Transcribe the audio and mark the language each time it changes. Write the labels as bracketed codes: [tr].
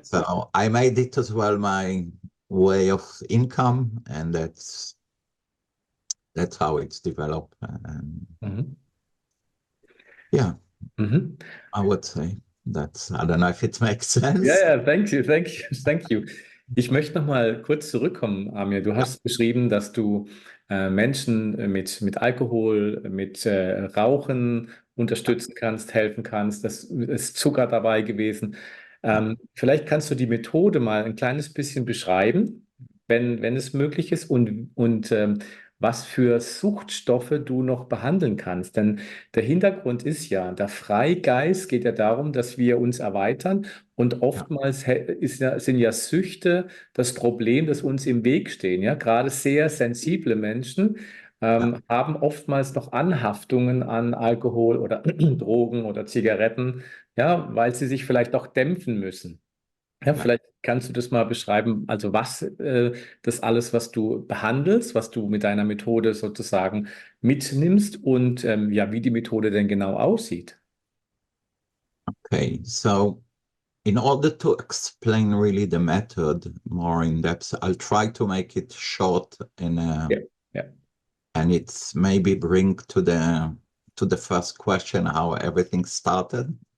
[en] So I made it as well my way of income, and that's how it's developed. And Mhm. yeah, Mhm. I would say I don't know if it makes [de] Ja, [en] sense. ja, thank you, thank you, thank you. [de] Ich möchte noch mal kurz zurückkommen, Amir. Du Ja, hast beschrieben, dass du Menschen mit Alkohol, mit Rauchen unterstützen kannst, helfen kannst. Das ist Zucker dabei gewesen. ja, Vielleicht kannst du die Methode mal ein kleines bisschen beschreiben, wenn es möglich ist, und was für Suchtstoffe du noch behandeln kannst. Denn der Hintergrund ist ja, der Freigeist geht ja darum, dass wir uns erweitern. Und ja, oftmals sind ja Süchte das Problem, das uns im Weg stehen. Ja? Gerade sehr sensible Menschen ja, haben oftmals noch Anhaftungen an Alkohol oder Drogen oder Zigaretten. Ja, weil sie sich vielleicht auch dämpfen müssen. Ja, vielleicht kannst du das mal beschreiben, also was das alles, was du behandelst, was du mit deiner Methode sozusagen mitnimmst und ja, wie die Methode denn genau aussieht. [en] Okay, so in order to explain really the method more in depth, I'll try to make it short [de] Ja, ja. [en] and it's maybe bring to the first question how everything started,